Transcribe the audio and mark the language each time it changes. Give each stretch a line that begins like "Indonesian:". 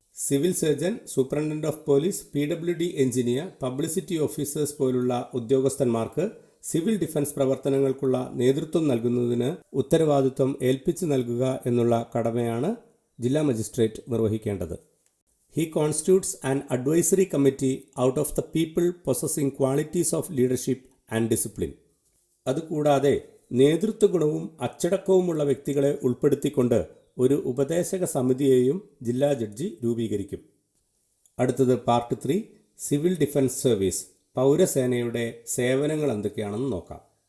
Malayalam: Civil surgeon, superintendent of police, PWD engineer, publicity officers പോലുള്ള ഉദ്യോഗസ്ഥന്മാർക്ക് civil defence പ്രവർത്തനങ്ങൾക്കുള്ള നേതൃത്വം നൽകുന്നതിന് ഉത്തരവാദിത്വം ഏൽപ്പിച്ചു നൽകുക എന്നുള്ള കടമയാണ് ജില്ലാ magistrate നിർവഹിക്കേണ്ടത്.
English: He constitutes an advisory committee out of the people possessing qualities of leadership and discipline.
Malayalam: അതുകൂടാതെ നേതൃത്വഗുണവും അച്ചടക്കവുമുള്ള വ്യക്തികളെ ഉൾപ്പെടുത്തിക്കൊണ്ട് ഒരു ഉപദേശക സമിതിയെയും ജില്ലാ ജഡ്ജി രൂപീകരിക്കും. അടുത്തത് പാർട്ട് 3, സിവിൽ ഡിഫൻസ് സർവീസ്, പൗരസേനയുടെ സേവനങ്ങൾ എന്തൊക്കെയാണെന്ന് നോക്കാം.